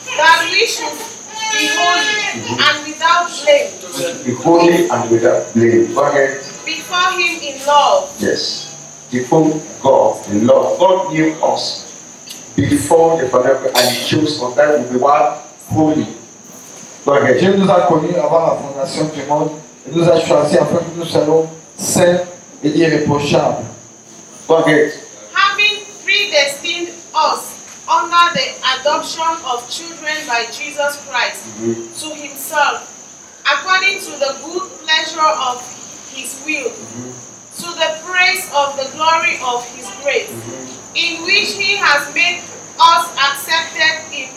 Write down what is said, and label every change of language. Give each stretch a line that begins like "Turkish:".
English: that we should be holy and without blame Be holy and without blame. Go ahead. before him in love, Yes. Before God in love. God knew us before the foundation and He chose us that we be what? Holy. Go ahead.
French: Dieu nous a connus avant la fondation du monde et nous a choisis afin que nous soyons saints et irréprochables.
English: Go ahead. having predestined us under the adoption of children by Jesus Christ to himself, according to the good pleasure of his will, to the praise of the glory of his grace, in which he has made us accepted